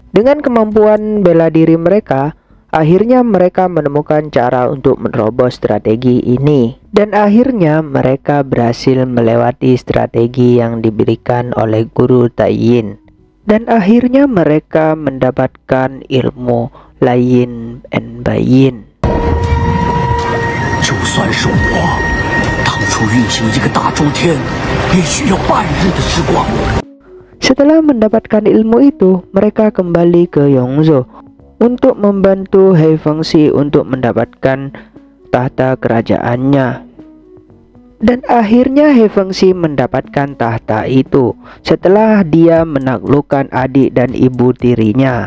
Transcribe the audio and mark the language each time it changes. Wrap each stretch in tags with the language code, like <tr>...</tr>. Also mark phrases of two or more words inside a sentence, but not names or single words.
<id>Dengan kemampuan bela diri mereka, akhirnya mereka menemukan cara untuk menerobos strategi ini. Dan akhirnya mereka berhasil melewati strategi yang diberikan oleh guru Taiyin. Dan akhirnya mereka mendapatkan ilmu Layin and Bayin.</id> <zh>就算是我，当初运行一个大周天，也需要半日的时光。</zh> <id>Setelah mendapatkan ilmu itu, mereka kembali ke Yongzhou untuk membantu He Fengxi untuk mendapatkan tahta kerajaannya. Dan akhirnya He Fengxi mendapatkan tahta itu setelah dia menaklukkan adik dan ibu tirinya.</id>